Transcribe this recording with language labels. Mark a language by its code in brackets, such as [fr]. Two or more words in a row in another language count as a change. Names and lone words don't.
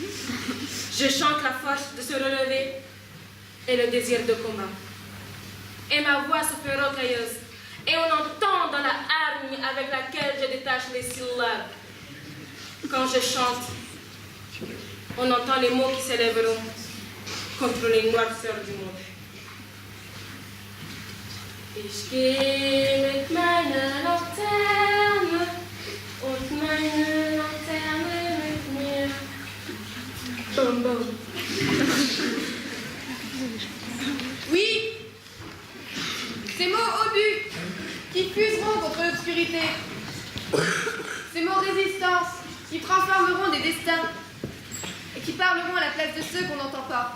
[fr] Je chante la force de se relever et le désir de combat. Et ma voix se fait rocailleuse, et on entend dans la hargne avec laquelle je détache les syllabes. Quand je chante, on entend les mots qui s'élèveront contre les noirceurs du monde. [de] Ich gehe mit meiner Laterne und meine Laterne mit mir. [fr] Boum boum. Oui, ces mots obus qui fuseront contre l'obscurité. Ces mots résistance qui transformeront des destins et qui parleront à la place de ceux qu'on n'entend pas.